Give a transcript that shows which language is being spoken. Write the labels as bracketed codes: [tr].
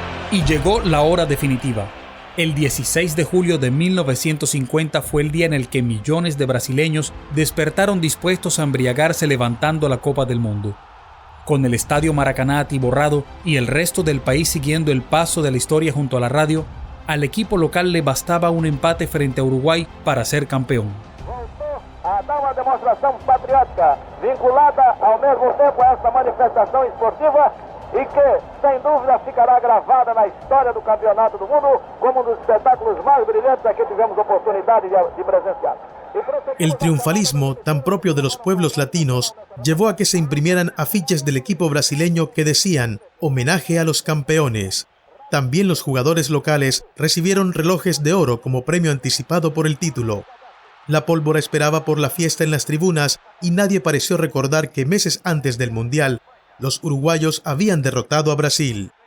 [es] Y llegó la hora definitiva. El 16 de julio de 1950 fue el día en el que millones de brasileños despertaron dispuestos a embriagarse levantando la Copa del Mundo. Con el Estadio Maracaná atiborrado y el resto del país siguiendo el paso de la historia junto a la radio, al equipo local le bastaba un empate frente a Uruguay para ser campeón. [pt] Voltou a dar uma demonstração patriótica vinculada ao mesmo tempo a esta manifestação esportiva e que, sem dúvida, ficará gravada na história do Campeonato do Mundo como um dos espetáculos mais brilhantes a que tivemos oportunidade de presenciar. [es] El triunfalismo, tan propio de los pueblos latinos, llevó a que se imprimieran afiches del equipo brasileño que decían «Homenaje a los campeones». También los jugadores locales recibieron relojes de oro como premio anticipado por el título. La pólvora esperaba por la fiesta en las tribunas y nadie pareció recordar que meses antes del Mundial, los uruguayos habían derrotado a Brasil.